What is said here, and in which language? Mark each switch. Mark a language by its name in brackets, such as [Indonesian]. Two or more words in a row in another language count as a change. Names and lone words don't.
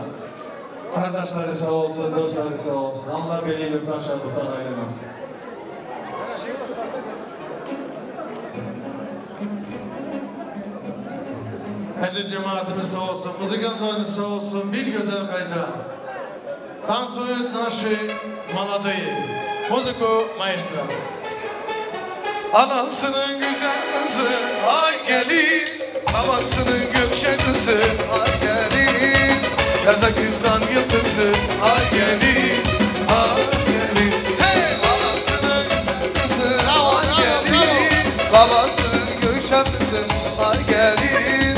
[Turkish] Kardeşleri sağ olsun, dostları sağ olsun. Allah birlikten şadlıktan ayırmasın. Aziz cemaatimiz sağ olsun, müzikanlarımız sağ olsun. Bir güzel kayda. [Russian] Танцуют наши молодые. Музыку маэстро. [Turkish] Anasının güzel kızı ay gelin, babasının Gökçe kızı ay gelin. Kazakistan yıldızı ay gelin, ay gelin. Hey, babasının kızı ay gelin, babasının Gökçe kızı ay gelin.